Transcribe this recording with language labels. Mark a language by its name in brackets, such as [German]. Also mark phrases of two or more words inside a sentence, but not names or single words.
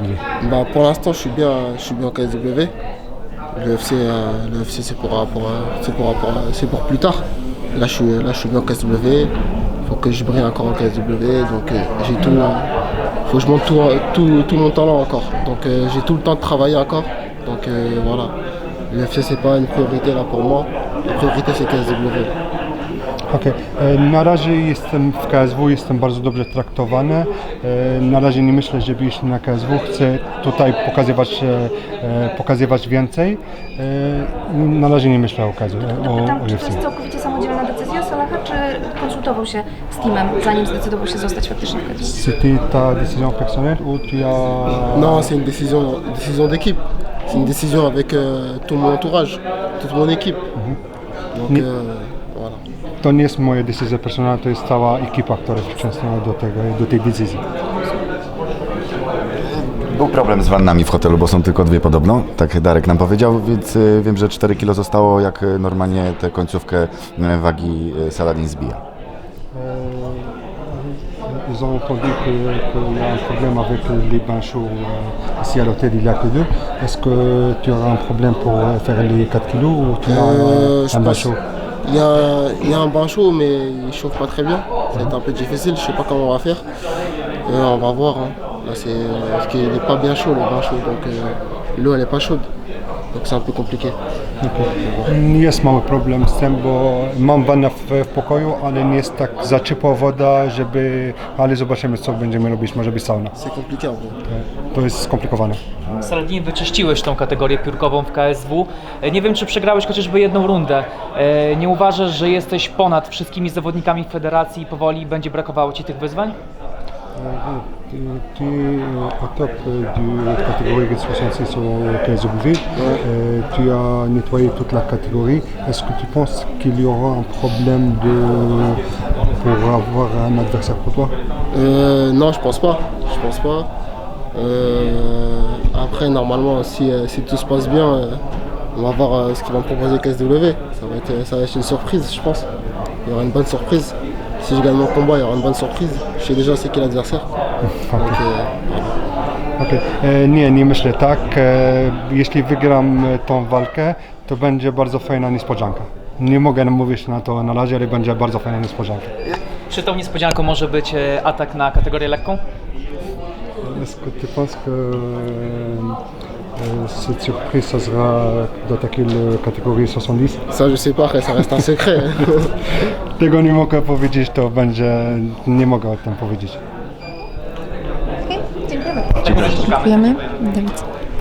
[French] bah, pour l'instant je suis bien en KSW. Le UFC c'est pour plus tard. Là je suis bien en KSW. Faut que je brille encore en KSW. Donc j'ai tout. Faut que je monte tout mon talent encore. Donc j'ai tout le temps de travailler encore. Donc voilà. Le UFC c'est pas une priorité là pour moi. La priorité c'est KSW. [Polish] Okej. Na razie jestem w KSW, jestem bardzo dobrze traktowany. Na razie nie myślę, żeby iść na KSW. Chcę tutaj pokazywać więcej. Na razie nie myślę o KSW. Pytam, czy to jest całkowicie samodzielna decyzja Salaha, czy konsultował się z teamem, zanim zdecydował się zostać faktycznie w KSW? [French] C'était ta décision personnelle ou tu as... Non, c'est une décision d'équipe. C'est une décision avec tout mon entourage, toute mon équipe. Donc voilà. [Polish] To nie jest moja decyzja personalna, to jest cała ekipa, która wczesnęła do tej decyzji. Był problem z wannami w hotelu, bo są tylko dwie podobno, tak Darek nam powiedział, więc wiem, że 4 kg zostało, jak normalnie tę końcówkę wagi Saladin zbija. [French] Ils ont entendu qu'il y a un problème avec les bains chauds ici à l'hôtel, il n'y a que deux. Est-ce que tu auras un problème pour faire les 4 kilos ou tu as un bain chaud? Il y a un bain chaud, mais il chauffe pas très bien. Ça va être un peu difficile, je sais pas comment on va faire. On va voir. Hein. Là, parce qu'il n'est pas bien chaud le bain chaud, donc l'eau elle est pas chaude. Donc c'est un peu compliqué. Okay. [Polish] Jest mały problem z tym, bo mam wannę w pokoju, ale nie jest tak za ciepła woda, ale zobaczymy, co będziemy robić, może być sauna. [French] C'est compliqué en gros. [Polish] To jest skomplikowane. Saladin, wyczyściłeś tą kategorię piórkową w KSW. Nie wiem, czy przegrałeś chociażby jedną rundę. Nie uważasz, że jesteś ponad wszystkimi zawodnikami w federacji i powoli będzie brakowało Ci tych wyzwań? [French] Tu es au top du catégorie 66 au KSW. Tu as nettoyé toute la catégorie. Est-ce que tu penses qu'il y aura un problème pour avoir un adversaire pour toi? Non, je pense pas. Après, normalement, si tout se passe bien, on va voir ce qu'ils vont proposer KSW. Ça va être une surprise, je pense. Il y aura une bonne surprise. Si je gagne mon combat, il y aura une bonne surprise. Je sais déjà c'est qui l'adversaire. [Polish] Nie myślę tak. Jeśli wygram tą walkę, to będzie bardzo fajna niespodzianka. Nie mogę mówić na to na razie, ale będzie bardzo fajna niespodzianka. Czy tą niespodzianką może być atak na kategorię lekką? [French] Est-ce que tu penses que cette surprise, ça sera d'attaquer la catégorie 70? Ça, je sais pas, ça reste un secret. [Polish] Tego nie mogę powiedzieć, to będzie, nie mogę o tym powiedzieć. Czekamy. Dziękujemy. Do widzenia.